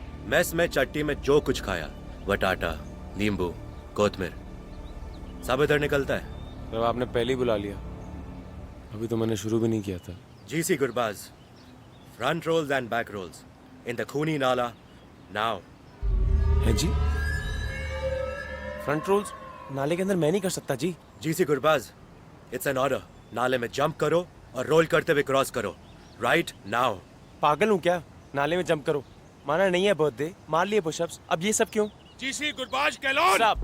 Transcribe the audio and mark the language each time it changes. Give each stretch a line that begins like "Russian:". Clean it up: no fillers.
Hindi: Mess में चट्टी में जो कुछ खाया, बटाटा, नींबू, कोतमीर, सब इधर निकलता है। तो आपने पहले ही बुला लिया, अभी तो मैंने शुरू भी नहीं किया था।
English: GC Gurbaz. Front rolls and back rolls in the Khuni Nala now.
Hindi: है जी? फ्रंट रोल्स नाले के अंदर मैं नहीं कर सकता जी।
English: GC Gurbaz. It's an order.
Hindi: नाले में जंप करो और रोल करते हुए क्रॉस करो।
English: Right now.
Hindi: पागल हूँ क्या? नाले में जंप करो, माना नहीं है बर्थडे, मार लिए पुशअप्स, अब ये सब क्यों? GC गुरबाज कहलोन।